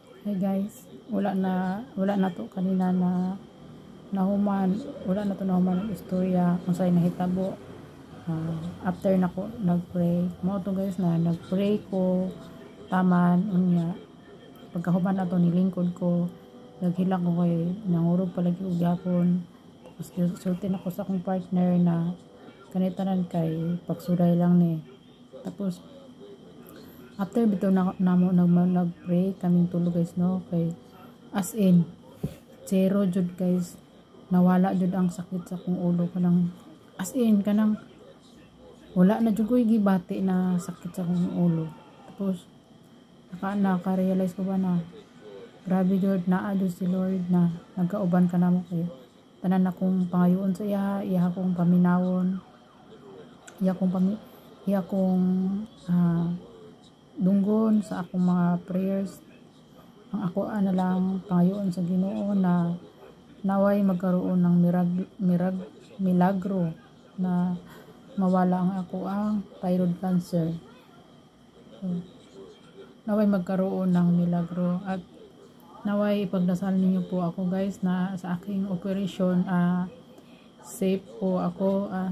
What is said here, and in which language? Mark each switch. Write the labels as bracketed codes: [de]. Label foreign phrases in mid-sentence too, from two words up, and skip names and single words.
[ceb] Hi guys, wala na to kanina na nahuman, wala na to nahuman ng istorya kung sa'yo nahitabo. After na ko nagpray mo to guys, na nagpray ko taman unya pagkahuman na to nilingkod ko, naghilak ko kay nangurog palagi og gyapon. Tapos sulti na ko sa akong partner na kanitanan kay pagsuday lang ni. Tapos after bitaw nagpray kaming tulo guys, no, kay [en] as in zero [ceb] jud guys, nawala jud ang sakit sa akong ulo, kanang [en] as in [ceb] kanang wala na jud ko'y gibati na sakit sa akong ulo. Tapos naka-realize ko ba na grabe jud, naa jud si Lord na nagkauban ka namo kay tanan akong pangayoon sa iya akong paminawon, iya akong dunggon sa akong mga prayers. Ang ako na lang pangayoon sa Ginoo na naway [tl] magkaroon ng milagro na mawala [ceb] ang ako ang [en] thyroid cancer. [tl] So, naway magkaroon ng milagro at naway ipagdasal ninyo po ako guys na sa aking operation safe po ako,